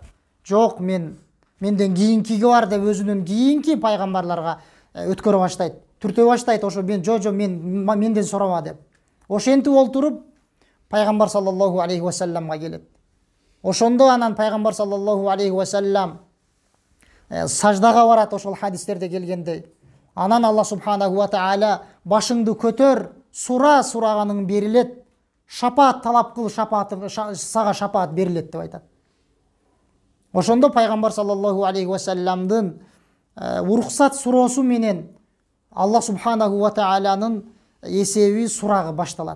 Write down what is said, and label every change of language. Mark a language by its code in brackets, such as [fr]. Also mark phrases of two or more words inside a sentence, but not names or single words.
[ky] Жок, менден кийинкиги бар деп өзүнүн кийинки пайгамбарларга өткөрө баштайт. Түртө баштайт, ошо менден сурама деп. Ошентип олтуруп пайгамбар [ar] صلى الله عليه وسلم [ky] келет. Ошондо анан пайгамбар [ar] صلى الله عليه وسلم [ky] саждага барат, ошол хадистерде келгендей. Анан Аллах [ar] سبحانه وتعالى [ky] башыңды көтөр, сураганың берилет. Шапаат талап кыл, сага шапаат берилет деп айтат. Ошондо пайгамбар [ar] صلى الله عليه وسلم [ky] уруксат суроосу менен Аллах [ar] سبحانه وتعالى [ky] эсеби сурагы башталат.